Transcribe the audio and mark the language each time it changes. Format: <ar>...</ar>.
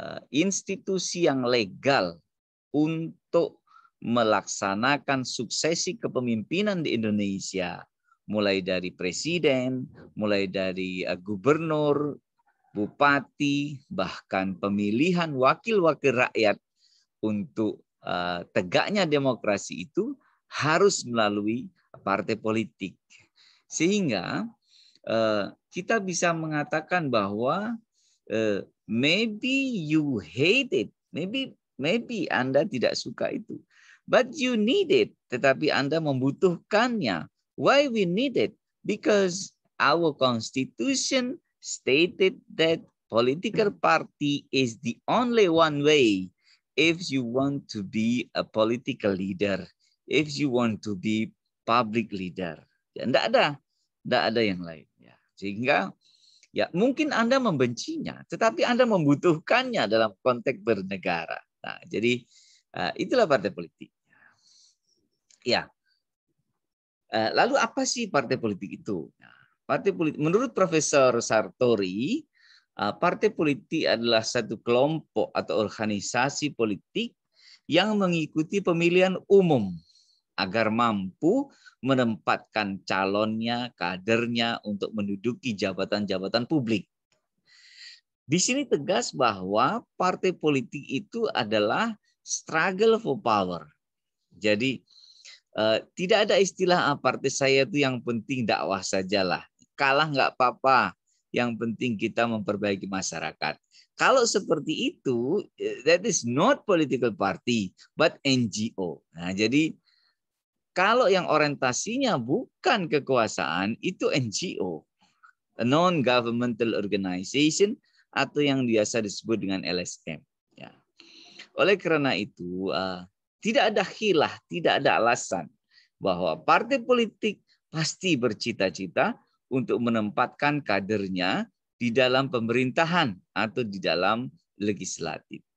<id>institusi yang legal untuk melaksanakan suksesi kepemimpinan di Indonesia, mulai dari presiden, mulai dari gubernur, bupati, bahkan pemilihan wakil-wakil rakyat untuk tegaknya demokrasi itu harus melalui partai politik. Sehingga kita bisa mengatakan bahwa</id> <en>maybe you hate it,</en> <id>maybe Anda tidak suka itu,</id> <en>but you need it.</en> <id>Tetapi Anda membutuhkannya.</id> <en>Why we need it? Because our constitution stated that political party is the only one way if you want to be a political leader, if you want to be public leader.</en> <id>Ya, tidak ada yang lain. Ya. Sehingga ya mungkin Anda membencinya, tetapi Anda membutuhkannya dalam konteks bernegara. Nah, jadi itulah partai politik. Ya. Lalu apa sih partai politik itu? Nah, partai politik, menurut Profesor Sartori, partai politik adalah satu kelompok atau organisasi politik yang mengikuti pemilihan umum agar mampu menempatkan calonnya, kadernya untuk menduduki jabatan-jabatan publik. Di sini tegas bahwa partai politik itu adalah</id> <en>struggle for power.</en> <id>Jadi tidak ada istilah partai saya itu yang penting dakwah sajalah. Kalah nggak apa-apa. Yang penting kita memperbaiki masyarakat. Kalau seperti itu,</id> <en>that is not political party, but NGO.</en> <id>Nah, jadi kalau yang orientasinya bukan kekuasaan, itu NGO,</id> <en>a non-governmental organization,</en> <id>atau yang biasa disebut dengan LSM. Ya. Oleh karena itu, tidak ada khilah, tidak ada alasan bahwa partai politik pasti bercita-cita untuk menempatkan kadernya di dalam pemerintahan atau di dalam legislatif.</id>